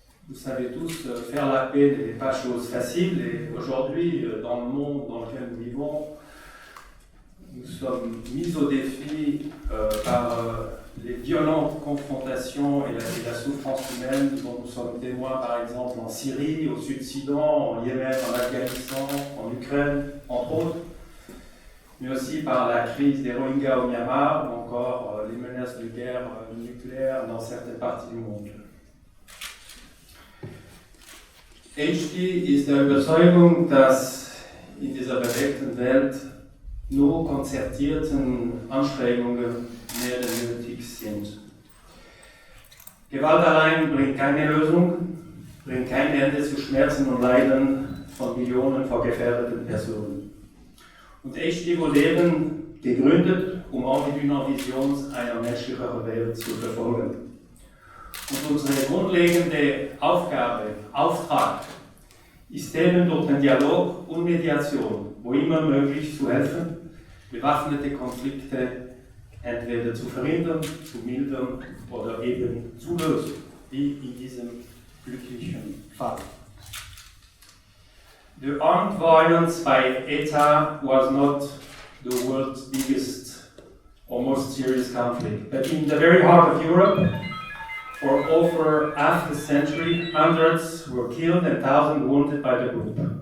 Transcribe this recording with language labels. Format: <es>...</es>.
<fr>Vous savez tous, faire la paix n'est pas chose facile, et aujourd'hui, dans le monde dans lequel nous vivons, nous sommes mis au défi par les violentes confrontations et la souffrance humaine dont nous sommes témoins, par exemple en Syrie, au Sud-Soudan, en Yémen, en Afghanistan, en Ukraine, entre autres, mais aussi par la crise des Rohingyas au Myanmar, ou encore les menaces de guerre nucléaire dans certaines parties du monde.</fr> <de>HD ist der Überzeugung, dass in dieser bewegten Welt nur konzertierten Anstrengungen mehr denn nötig sind. Gewalt allein bringt keine Lösung, bringt kein Ende zu Schmerzen und Leiden von Millionen von gefährdeten Personen. Und HD wurde eben gegründet, auch die Vision einer menschlicheren Welt zu verfolgen. Und unsere grundlegende Auftrag, ist eben durch den Dialog und Mediation, wo immer möglich, zu helfen, bewaffnete Konflikte entweder zu verhindern, zu mildern oder eben zu lösen, wie in diesem glücklichen Fall.</de> <en>The armed violence by ETA was not the world's biggest or most serious conflict, but in the very heart of Europe, for over half a century, hundreds were killed and thousands wounded by the group.</en>